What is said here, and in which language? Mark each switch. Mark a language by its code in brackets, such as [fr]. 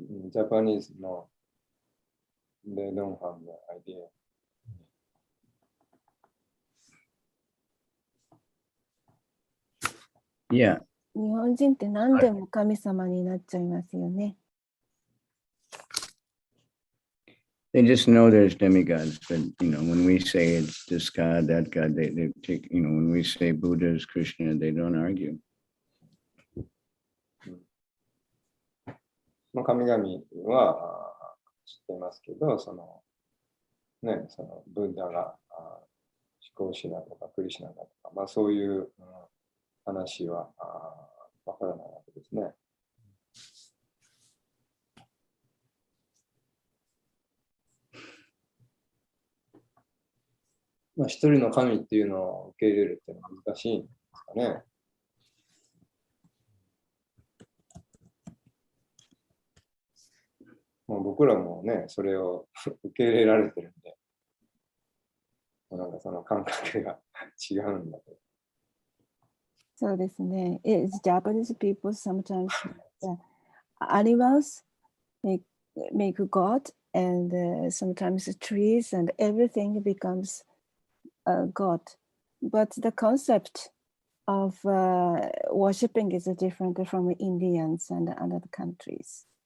[en] Japanese, no. They don't have the idea. Yeah. [ja] 日本人って何でも神様になっちゃいますよね。 [en] They just know there's demigods, but when we say it's this God, that God, they take, when we say Buddha is Krishna, they don't argue. [ja] 神々は知ってますけど、そのブッダが思考主だとかクリシュナだとか、そういう話はわからないわけですね。一人の神っていうのを受け入れるっていうのは難しいんですかね。もう僕らもね、それを受け入れられてるんで、なんかその感覚が違うんだけど。そうですね。 [en] Japanese people sometimes animals make God, and sometimes trees and everything becomes God. But the concept of worshipping is different from Indians and other countries.